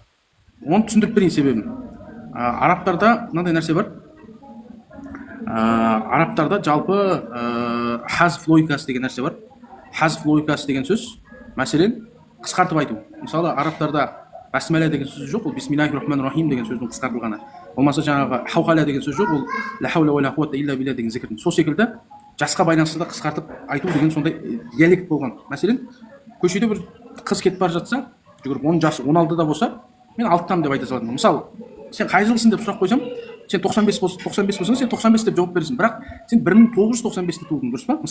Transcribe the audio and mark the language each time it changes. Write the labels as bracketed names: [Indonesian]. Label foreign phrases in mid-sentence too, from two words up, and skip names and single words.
[Kazakh] Оны түсіндіріп берейін себебін. Арабтарда мынандай нәрсе бар. Арабтарда жалпы хазф логикасы деген нәрсе бар. Хазф логикасы деген сөз, мәселен, қысқартып айту. Мысалы, арабтарда басмәлә деген сөз жоқ, ол [Arabic] بسم الله الرحمن الرحيم [Kazakh] деген сөздің қысқартылғаны. Болмаса жаңағы хауқала деген сөз жоқ, ол [Arabic] لا حول ولا قوة إلا بالله [Kazakh] деген зікірдің. Сол секілді жасқа байланысты да қысқартып айту деген сондай диалект болған. Мәселен, көшеде бір қыз кетіп бара жатса, жүгіріп 10 жасы 16-да болса, мен 6-тамын деп айта салатынмын. Мысалы, сен қай жылсың деп сұрақ қойсам, сен 95 болсаң, сен 95 деп жауап бересің. Бірақ сен 1995-те тудың, дұрыс па?